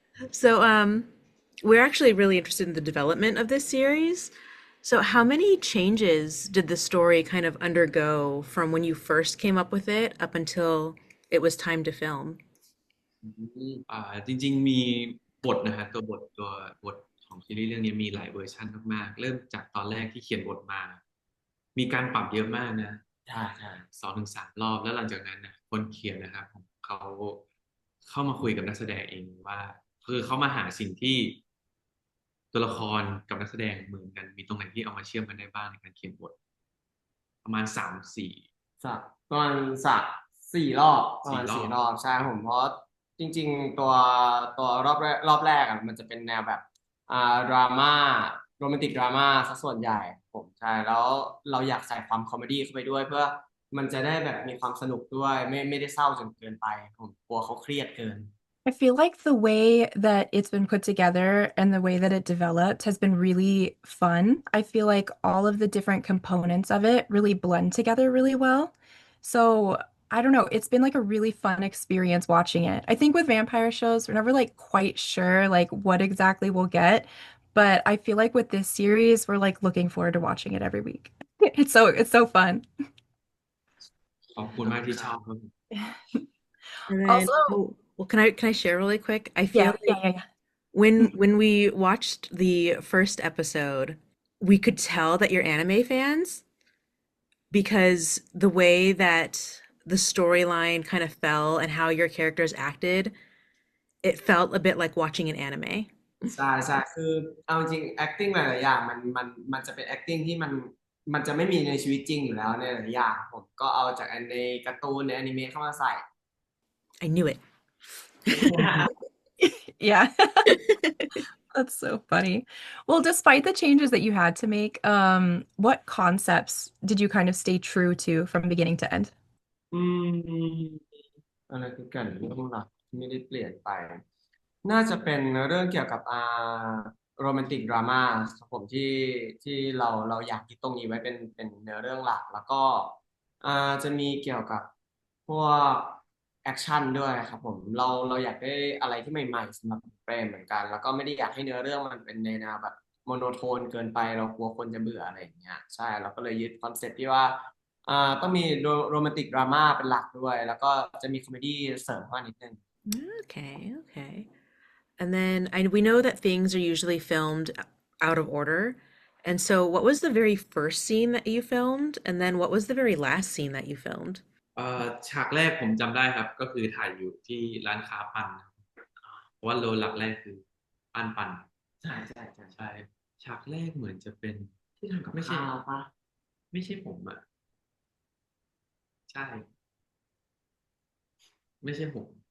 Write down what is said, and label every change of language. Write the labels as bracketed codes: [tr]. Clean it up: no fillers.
[en] So, we're actually really interested in the development of this series. So, how many changes did the story kind of undergo from when you first came up with it up until it was time to film? [th] จริงๆมีบทนะฮะตัวบทของซีรีส์เรื่องนี้มีหลายเวอร์ชันมากๆเริ่มจากตอนแรกที่เขียนบทมามีการปรับเยอะมากนะ ใช่ใช่ 2 ถึง 3 รอบแล้วหลังจากนั้นนะคนเขียนนะครับเขาเข้ามาคุยกับนักแสดงเองว่าคือเขามาหาสิ่งที่ตัวละครกับนักแสดงเหมือนกันมีตรงไหนที่เอามาเชื่อมกันได้บ้างในการเขียนบทประมาณ3-4 สักประมาณสัก4 รอบประมาณ 4 รอ สี่ บ รอบใช่ผมเพราะจริงๆตัวรอบแรกอ่ะมันจะเป็นแนวแบบดราม่าโรแมนติกดราม่าซะส่วนใหญ่ผมใช่แล้วเราอยากใส่ความคอมเมดี้เข้าไปด้วยเพื่อมันจะได้แบบมีความสนุกด้วยไม่ได้เศร้าจนเกินไปผมกลัวเขาเครียดเกิน [en] I feel like the way that it's been put together and the way that it developed has been really fun. I feel like all of the different components of it really blend together really well. So, I don't know, it's been like a really fun experience watching it. I think with vampire shows, we're never like quite sure like what exactly we'll get, but I feel like with this series, we're like looking forward to watching it every week. It's so fun. [th] ขอบคุณมากที่ชอบครับ [en] And then, Also, oh, well, can I share really quick? I feel yeah, like when we watched the first episode, we could tell that you're anime fans because the way that the storyline kind of fell and how your characters acted, it felt a bit like watching an anime. [th] ใช่ใช่คือเอาจริง acting หลายๆอย่างมันจะเป็น acting ที่มันจะไม่มีในชีวิตจริงอยู่แล้วในหลายๆอย่างผมก็เอาจากในการ์ตูนในอนิเมะเข้ามาใส่ [en] I knew it. Yeah. That's so funny. Well, despite the changes that you had to make, what concepts did you kind of stay true to from beginning to end? [th] อืมอะไรคือกันเรื่องหลักที่ไม่ได้เปลี่ยนไป น่าจะเป็นเรื่องเกี่ยวกับโรแมนติกดราม่าครับผมที่เราอยากยึดตรงนี้ไว้เป็นเนื้อเรื่องหลักแล้วก็ จะมีเกี่ยวกับพวกแอคชั่นด้วยครับผมเราอยากได้อะไรที่ใหม่ๆสำหรับเฟรมเหมือนกันแล้วก็ไม่ได้อยากให้เนื้อเรื่องมันเป็นในแนวแบบโมโนโทนเกินไปเรากลัวคนจะเบื่ออะไรอย่างเงี้ยใช่เราก็เลยยึดคอนเซ็ปต์ที่ว่าต้องมีโรแมนติกดราม่าเป็นหลักด้วยแล้วก็จะมีคอมเมดี้เสริมเข้ามานิดนึง [en] Okay, okay. And then we know that things are usually filmed out of order. And so, what was the very first scene that you filmed? And then, what was the very last scene that you filmed? [th] ฉากแรกผมจำได้ครับก็คือถ่ายอยู่ที่ร้านค้าปันครับเพราะว่าโลหลักแรกคือปัน ใช่ใช่ใช่ ใช่ฉากแรกเหมือนจะเป็น ที่ทำกับ ไม่ใช่ ข้าวปะ ไม่ใช่ผมอ่ะใช่ไม่ใช่ผม